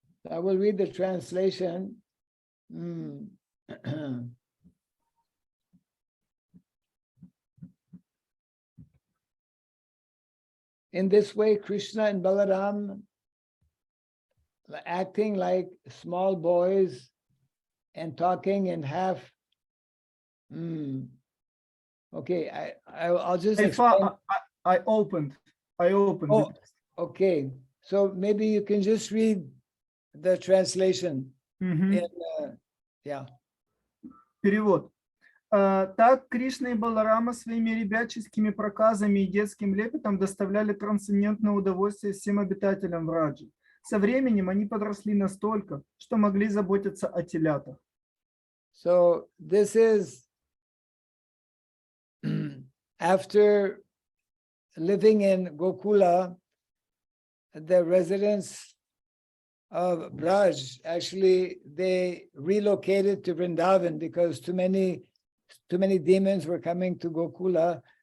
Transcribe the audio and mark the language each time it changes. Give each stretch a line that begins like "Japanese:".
English: I will read the translation. In this way, Krishna and Balaram, acting like small boys and talking in half. Okay, I'll just explain. I opened. Oh, okay. So maybe you can just read the translation. Мгм. Yeah.
Russian: Перевод. Так Кришна и Баларама своими ребяческими проказами и детским лепетом доставляли трансцендентное удовольствие всем обитателям Враджи. Со временем они подросли настолько, что могли заботиться о телятах.
English: So this is after living in Gokula, the residents of Braj, actually, they relocated to Vrindavan because too many demons were coming to Gokula.